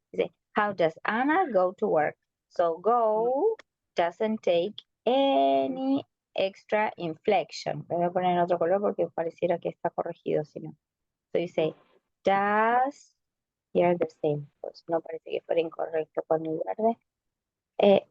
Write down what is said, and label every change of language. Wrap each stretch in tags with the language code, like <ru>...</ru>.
<es>Dice,</es> <en>how does Anna go to work? So go doesn't take any extra inflection.</en> <es>Voy a poner en otro color porque pareciera que está corregido, si no.</es> <en>So you say, does, here the same.</en> <es>Pues no parece que fuera incorrecto con el verde.</es>